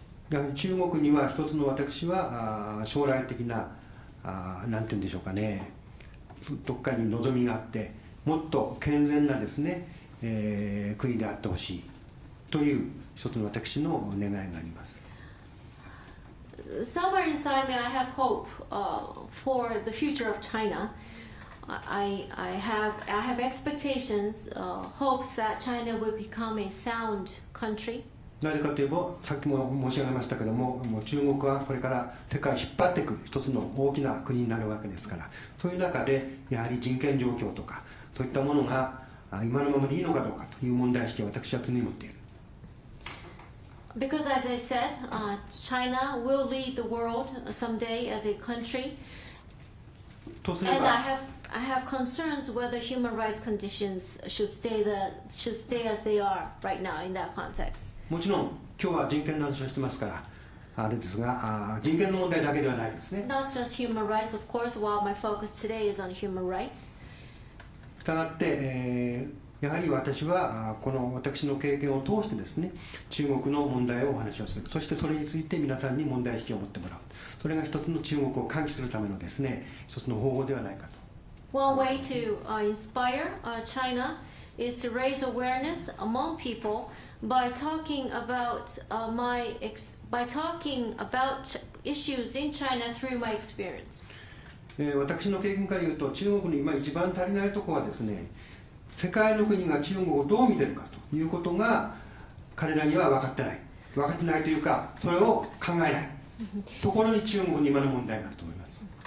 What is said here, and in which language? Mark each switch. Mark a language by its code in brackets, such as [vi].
[ja] やはり中国には一つの私は将来的ななんて言うんでしょうかねどっかに望みがあってもっと健全なですね、国であってほしいという一つの私の願いがあります。 [en] Somewhere inside me, I have hope for the future of China. I have expectations, hopes that China will become a sound country. [ja] なぜかといえばさっきも申し上げましたけども中国はこれから世界を引っ張っていく一つの大きな国になるわけですからそういう中でやはり人権状況とかそういったものが今のままでいいのかどうかという問題意識を私は常に持っている。 [en] Because as I said, China will lead the world someday as a country, [ja] とすれ [en] and [ja] ば [en] I have concerns whether human rights conditions should stay as they are right now in that context. [ja] もちろん今日は人権の話をしてますからあれですが人権の問題だけではないですね。 [en] Not just human rights, of course, while my focus today is on human rights. [ja] したがって、やはり私はこの私の経験を通してですね中国の問題をお話をするそしてそれについて皆さんに問題意識を持ってもらうそれが一つの中国を喚起するためのですね一つの方法ではないかと。 [en] One way to inspire China is to raise awareness among people by talking about issues in China through my experience. [ja] 私の経験から言うと中国に今一番足りないところはですね世界の国が中国をどう見てるかということが彼らには分かってないというか、それを考えないところに中国に今の問題があると思います。